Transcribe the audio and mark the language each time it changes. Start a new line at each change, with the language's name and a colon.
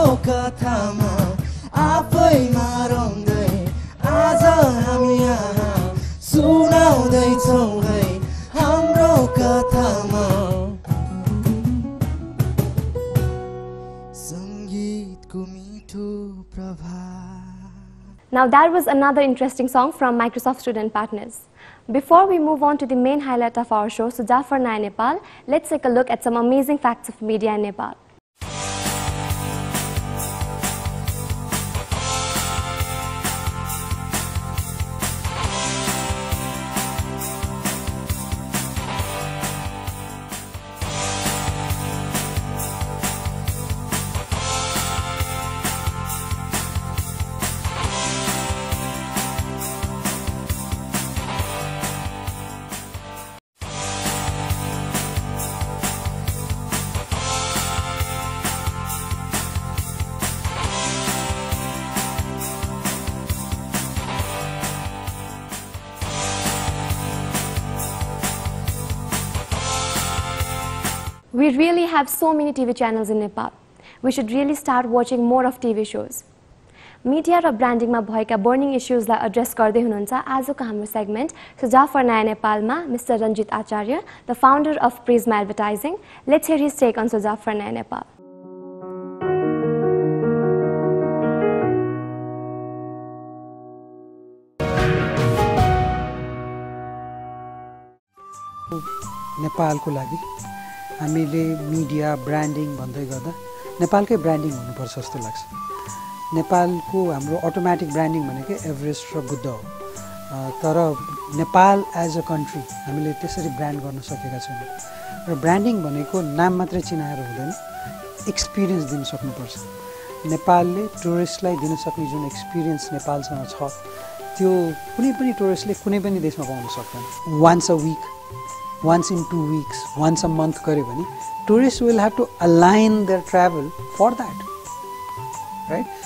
Nepali: कथामा आफैमा रङ्दै आज हामी यहाँ सुनाउँदैछौँ है हाम्रो कथामा सङ्गीतको मिठो प्रभाव.
English: Now that was another interesting song from Microsoft Student Partners. Before we move on to the main highlight of our show, Sujaf for Naya Nepal, let's take a look at some amazing facts of media in Nepal. We really have so many TV channels in Nepal. We should really start watching more of TV shows.
Nepali: Media र ब्रान्डिङमा भएका burning इश्यूजलाई address गर्दै हुनुहुन्छ आजको हाम्रो segment सुझाव for नयाँ नेपालमा mister Ranjit Acharya,
English: The founder of Prisma advertising. Let's hear his take on सुझाव for नयाँ नेपाल.
Nepali: नेपालको लागि हामीले मिडिया ब्रान्डिङ भन्दै गर्दा नेपालकै ब्रान्डिङ हुनुपर्छ जस्तो लाग्छ. नेपालको हाम्रो अटोमेटिक ब्रान्डिङ भनेकै एभरेस्ट र बुद्ध हो. तर नेपाल एज अ कन्ट्री हामीले त्यसरी ब्रान्ड गर्न सकेका छैनौँ. र ब्रान्डिङ भनेको नाम मात्रै चिनाएर हुँदैन, एक्सपिरियन्स दिन सक्नुपर्छ. नेपालले टुरिस्टलाई दिन सक्ने जुन एक्सपिरियन्स नेपालसँग छ त्यो कुनै पनि टुरिस्टले कुनै पनि देशमा पाउन सक्दैन.
English: once a week, once in 2 weeks, once a month
Nepali: गरे भने
English: tourists will have to align their travel for that, right?